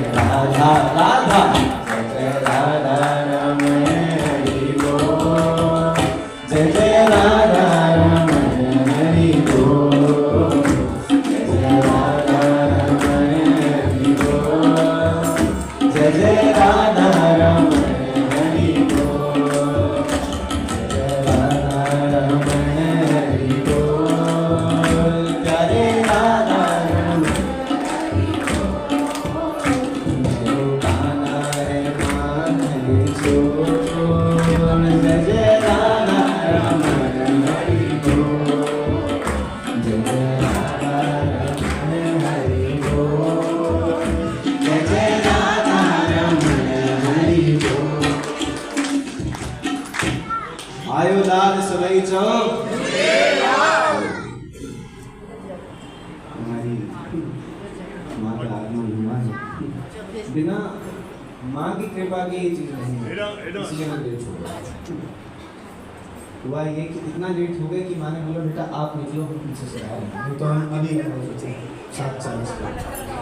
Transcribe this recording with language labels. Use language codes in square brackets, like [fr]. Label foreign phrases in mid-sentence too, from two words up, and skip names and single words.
[hi] राधा राधा, जय जय राधा रमण हरि बोल, जय जय राधा रमण हरि बोल, जय जय राधा रमण हरि बोल, जय जय राधा रमण हरि बोल, जय जय राधा रमण हरि बोल, प्यारे राधा रमण कान्हा रे मान रे छोड़, जय जय राधा रमण हरि बोल, जय जय राधा रमण हरि बोल, जय जय राधा रमण हरि बोल। आयो लाल सलई चौक, हमारी माँ का आगमन हुआ है। बिना माँ की कृपा के ये चीज नहीं है, इसलिए मैं लेट हो गया। हुआ ये कि इतना लेट हो गया कि माँ ने बोला बेटा आप निकलो, हम पीछे से आ रहे हैं, नहीं तो हम अभी 7:40 पे।